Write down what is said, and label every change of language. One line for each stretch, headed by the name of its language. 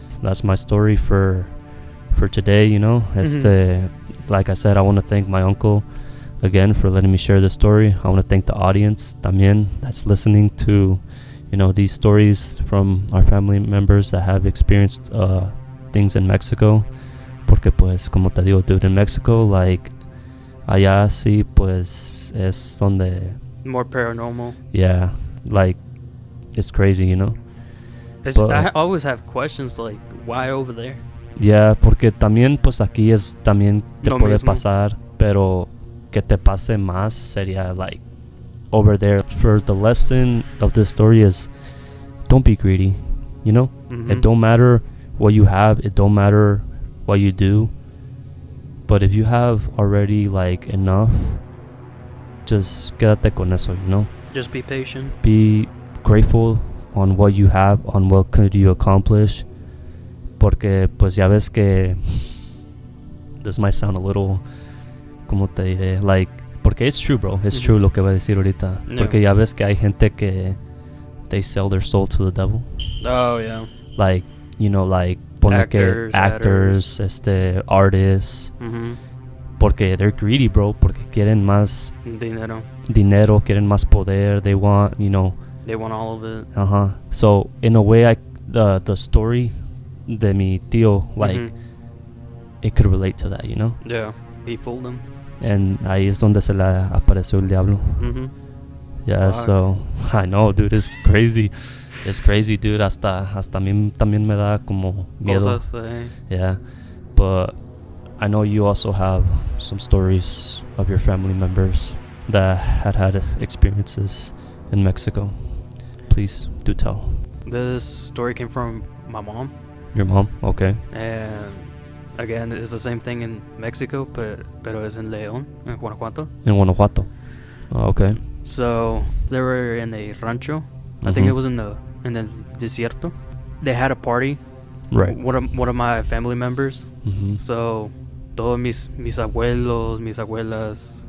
English: That's my story for today, you know. Like I said, I want to thank my uncle again for letting me share this story. I want to thank the audience también that's listening to, you know, these stories from our family members that have experienced things in Mexico.
Spanish: Porque pues como te digo,
English: dude, in Mexico, like
Spanish: allá sí pues es donde,
English: More paranormal. yeah, like it's crazy, you know. But- I always have questions like, why over there?
Spanish: Yeah, porque también pues aquí es también te Lo puede mismo. pasar, pero que te pase más sería
English: like over there. For the lesson of this story is don't be greedy, you know? Mhm. It don't matter what you have, it don't matter what you do. But if you have already like enough, just
Spanish: quédate con eso,
English: you know? Just be patient. Be grateful on what you have, on what could you accomplish.
Spanish: Porque pues ya ves que
English: this might sound a little,
Spanish: como te diré, like, porque
English: it's true, bro, it's true
Spanish: lo que voy a decir ahorita.
English: Yeah.
Spanish: Porque ya ves que hay gente que
English: they sell their soul to the devil, Oh yeah. like, you know, like
Spanish: ponle que
English: Actors, actors, artists, Mhm.
Spanish: porque
English: they're greedy, bro,
Spanish: porque quieren más Dinero. dinero, quieren más poder,
English: they want, you know. They want all of it. So in a way, the story
Spanish: de mi tío,
English: like, Mhm. it could relate to that, you know. Yeah. He fooled them.
Spanish: And ahí es donde se le apareció el diablo. Mhm.
English: Yeah, Fuck. so I know, dude, it's crazy. It's crazy, dude.
Spanish: Hasta a mí también me da como miedo. Cosas.
English: Yeah, but I know you also have some stories of your family members that had experiences in Mexico. Please do tell. This story came from my mom, Your mom? Okay. and again, it's the same thing in Mexico,
Spanish: pero es en León, en Guanajuato.
English: In Guanajuato. Oh, okay. So they were in a rancho. I think Mhm. it was in the desierto. They had a party. Right. One of my family members. Mm-hmm.
Spanish: So todos mis abuelos, mis abuelas,